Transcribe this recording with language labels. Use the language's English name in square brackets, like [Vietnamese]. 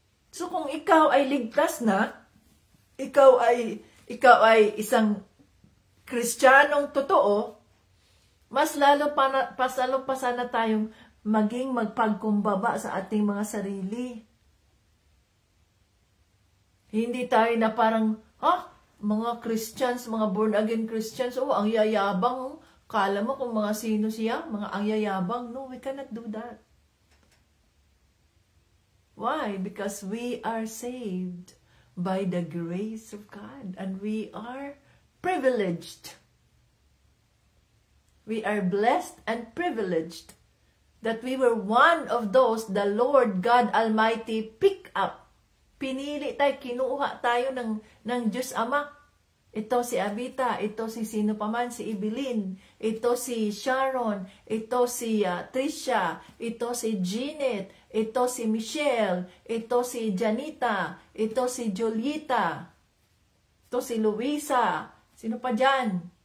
[Filipino] So kung ikaw ay ligtas na, ikaw ay isang Kristiyanong totoo, mas lalo pa sana tayong maging magpagkumbaba sa ating mga sarili. Hindi tayo na parang, mga Christians, mga born-again Christians, ang yayabang. Kala mo kung mga sino siya, mga ang yayabang. [English] No, we cannot do that. Why? Because we are saved by the grace of God. And we are privileged. We are blessed and privileged that we were one of those the Lord God Almighty picked up. [Filipino] Pinili tayo, kinuha tayo ng Diyos Ama. Ito si Abita, ito si sino paman, si Evelyn, ito si Sharon, ito si Tricia, ito si Jeanette, ito si Michelle, ito si Janita, ito si Julieta, ito si Luisa, sino pa dyan?